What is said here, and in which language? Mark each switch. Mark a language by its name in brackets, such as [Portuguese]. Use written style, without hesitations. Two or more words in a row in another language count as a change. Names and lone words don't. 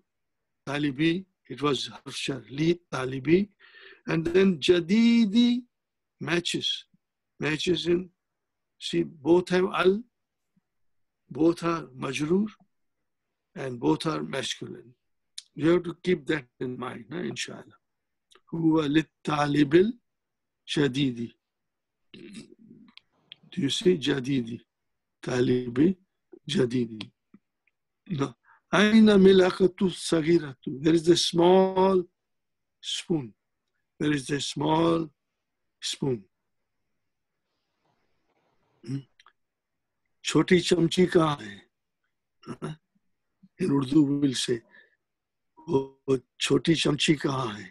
[English] Talibi, it was harfshar, [Arabic] li talibi. [English] And then jadidi, matches. Matches in, see, both have al, both are majroor, and both are masculine. You have to keep that in mind, inshallah. [Arabic] هو للطالب الجديد. [English] Do you see jadidi? [Arabic] Talibi jadidi. [English] No. [Arabic] أين الملعقة الصغيرة. [English] There is the small spoon. There is the small spoon. [Urdu] چھوٹی چمچی کہاں ہے? [English] In Urdu we will say, oh, [Urdu] choti chamchi kahan hai?